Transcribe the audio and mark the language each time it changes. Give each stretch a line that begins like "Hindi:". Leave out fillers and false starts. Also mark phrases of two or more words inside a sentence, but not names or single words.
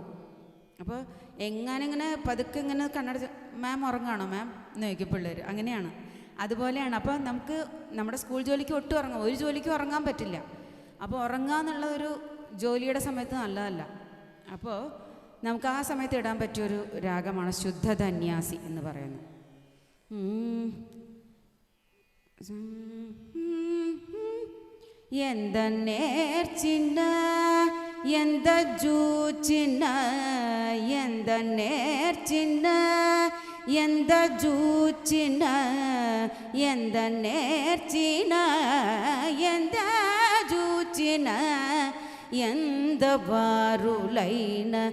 Malayalam: അപ്പോൾ ഇങ്ങനെ പതുക്കെ ഇങ്ങനെ കണ്ണടച്ച്, മാം ഉറങ്ങാണോ മാം എന്ന് ചോദിക്കും പിള്ളേർ. അങ്ങനെയാണ്, അതുപോലെയാണ്. അപ്പോൾ നമുക്ക് നമ്മുടെ സ്കൂൾ ജോലിക്ക് ഒട്ടും ഉറങ്ങാം, ഒരു ജോലിക്ക് ഉറങ്ങാൻ പറ്റില്ല. അപ്പോൾ ഉറങ്ങാന്നുള്ള ഒരു ജോലിയുടെ സമയത്ത് നല്ലതല്ല. അപ്പോൾ നമുക്ക് ആ സമയത്ത് ഇടാൻ പറ്റിയൊരു രാഗമാണ് ശുദ്ധധന്യാസി എന്ന് പറയുന്നത്.
Telugu: ఎంత నేర్చిన ఎంత జూచిన ఎంత నేర్చిన ఎంత జూచిన ఎంత నేర్చిన ఎంత జూచిన ఎంత వారలైన